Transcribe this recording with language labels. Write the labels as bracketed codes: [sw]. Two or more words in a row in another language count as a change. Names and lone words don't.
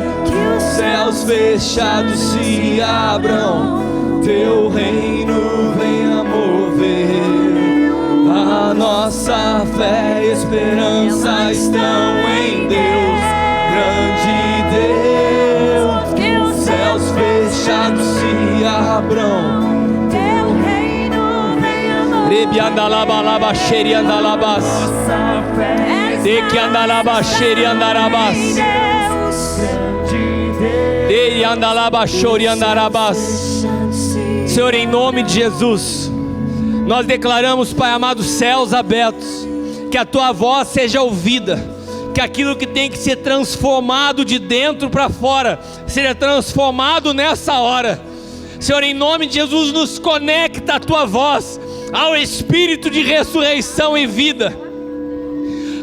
[pt] Que os céus fechados se abram, teu reino venha mover. A nossa fé e esperança estão em Deus, grande Deus. Que os céus fechados se abram, teu reino venha mover. Rebi andalaba xeri andalabas, de que andalaba xeri andarabas, de andalaba xori andarabas. Senhor, em nome de Jesus, nós declaramos, Pai amado, céus abertos, que a Tua voz seja ouvida, que aquilo que tem que ser transformado de dentro para fora, seja transformado nessa hora. Senhor, em nome de Jesus, nos conecta a Tua voz ao Espírito de ressurreição e vida.